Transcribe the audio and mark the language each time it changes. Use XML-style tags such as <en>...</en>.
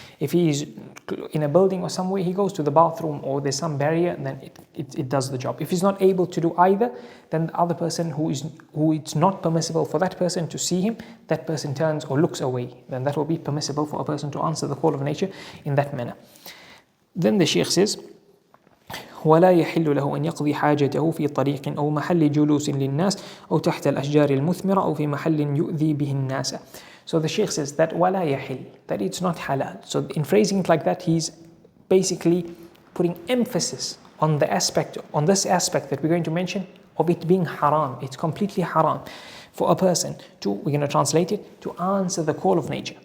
<en>If he is in a building or somewhere, he goes to the bathroom or there's some barrier, then it does the job. If he's not able to do either, then the other person who it's not permissible for that person to see him, that person turns or looks away. Then that will be permissible for a person to answer the call of nature in that manner. Then the Shaykh says,</en> <ar>ولا يحل له أن يقضي حاجته في طريق أو محل جلوس للناس أو تحت الأشجار المثمرة أو في محل يؤذي به الناس.</ar> <en>So the Shaykh says that</en> <ar>ولا يحل,</ar> <en>that it's not halal. So in phrasing it like that, he's basically putting emphasis on this aspect that we're going to mention of it being haram. It's completely haram for a person to, we're going to translate it, to answer the call of nature.</en>